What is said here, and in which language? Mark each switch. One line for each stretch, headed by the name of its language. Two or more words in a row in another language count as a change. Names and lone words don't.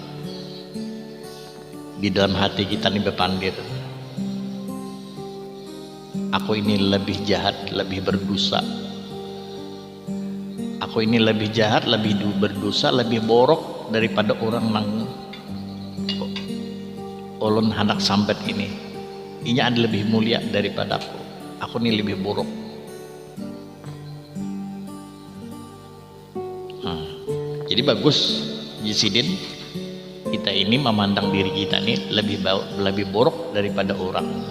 Banjar: di dalam hati kita nih bepandir, aku ini lebih jahat, lebih berdosa, aku ini lebih jahat, lebih berdosa, lebih borok daripada orang nang ulun hendak sambat ini. Inya ada lebih mulia daripada aku ini lebih buruk.
Indonesian: Jadi bagus Sidin, kita ini memandang diri kita ini lebih buruk daripada orang.